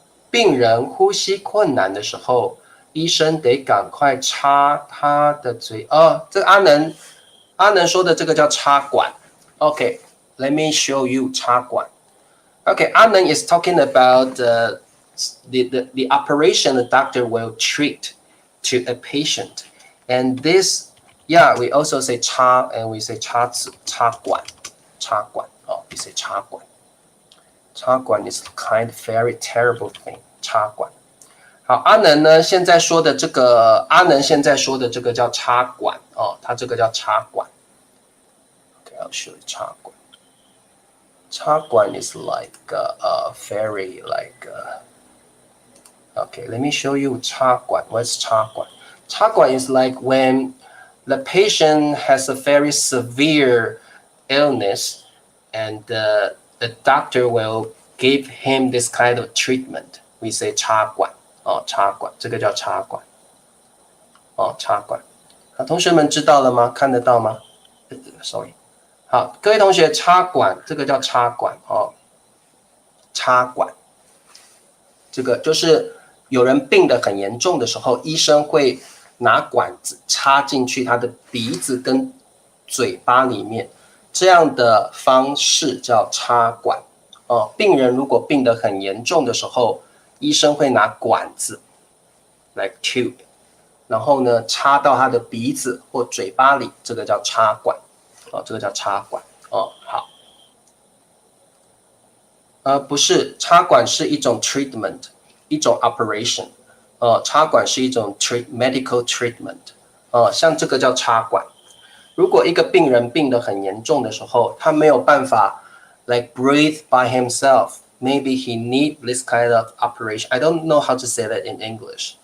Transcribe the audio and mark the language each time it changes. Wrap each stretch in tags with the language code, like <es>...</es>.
<zh>病人呼吸困难的时候医生得赶快插他的嘴这个阿能说的这个叫插管</zh> <en>OK Let me show you</en> <zh>插管</zh> <en>Okay, Anand is talking about the operation the doctor will treat to a patient. And this, yeah, we also say 插 and we say 插子, 插管, 插管. Oh, we say 插管. 插管 is kind of very terrible thing.</en> <zh>插管.好，阿能呢？现在说的这个，阿能现在说的这个叫插管哦，它这个叫插管。</zh> <en>Okay, I'll show you 插管。 插管 is like very like okay, let me show you 插管. What's 插管? 插管 is like when the patient has a very severe illness and the doctor will give him this kind of treatment.</en> <zh>We say 插管哦，插管，这个叫插管哦，插管。好，同学们知道了吗？看得到吗？</zh> <en>Sorry。</en> <zh>好，各位同学，插管这个叫插管哦，插管，这个就是有人病得很严重的时候，医生会拿管子插进去他的鼻子跟嘴巴里面，这样的方式叫插管哦。病人如果病得很严重的时候，医生会拿管子 ，</zh> <en>like tube，</en> <zh>然后呢插到他的鼻子或嘴巴里，这个叫插管。哦，这个叫插管哦，好，不是，插管是一种 treatment， 一种 operation， 插管是一种 medical treatment， 像这个叫插管。如果一个病人病得很严重的时候，他没有办法</zh> <en>like breathe by himself， maybe he need this kind of operation. I don't know how to say that in English.</en>